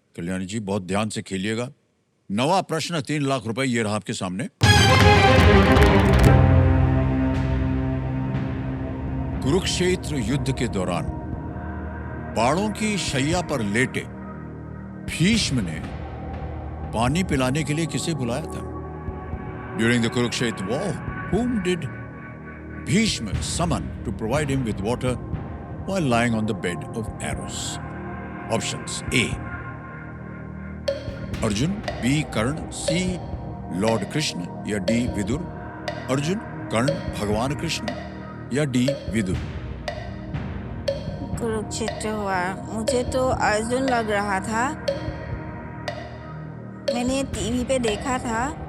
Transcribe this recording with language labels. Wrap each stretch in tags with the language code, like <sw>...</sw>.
<hi>कल्याणी जी बहुत ध्यान से खेलिएगा। 9वां प्रश्न 3 लाख रुपए, ये रहा आपके सामने। कुरुक्षेत्र युद्ध के दौरान बाणों की शैया पर लेटे भीष्म ने पानी पिलाने के लिए किसे बुलाया था?</hi> <en>During the Kurukshetra war, whom did Bhishma summon to provide him with water while lying on the bed of arrows?</en> <hi>Options: A Arjun, B Karna, C Lord Krishna या D विदुर। अर्जुन, कर्ण, भगवान कृष्ण या D विदुर। कुरुक्षेत्र हुआ, मुझे तो अर्जुन लग रहा था, मैंने टीवी पे देखा था।</hi>